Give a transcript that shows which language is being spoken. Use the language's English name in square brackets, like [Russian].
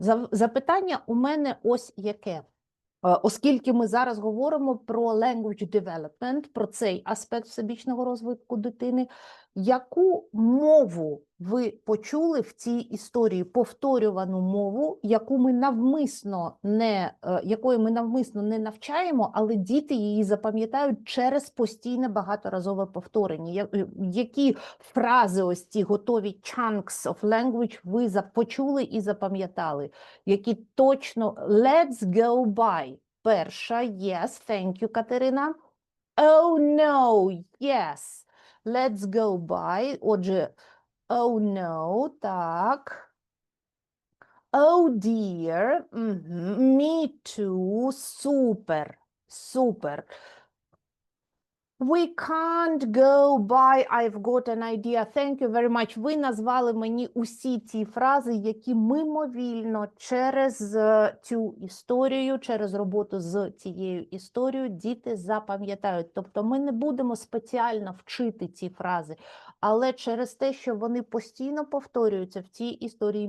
[Ukrainian] Запитання у мене ось яке. Оскільки ми зараз говоримо про language development, про цей аспект всебічного розвитку дитини, яку мову ви почули в цій історії, повторювану мову, якої ми навмисно не навчаємо, але діти її запам'ятають через постійне багаторазове повторення? Які фрази, ось ці готові [English] chunks of language [Ukrainian] ви почули і запам'ятали? Які точно [English] let's go by. [Ukrainian] Перша, [English] yes, thank you, Катерина. Oh no, yes, let's go by. [Ukrainian] Отже, [English] oh no, [Ukrainian] так. [English] Oh dear, me too, [Ukrainian] супер, супер. [English] We can't go by, I've got an idea, thank you very much. [Ukrainian] Ви назвали мені усі ті фрази, які мимовільно через цю історію, через роботу з цією історією діти запам'ятають. Тобто ми не будемо спеціально вчити ці фрази, але через те, що вони постійно повторюються в цій історії.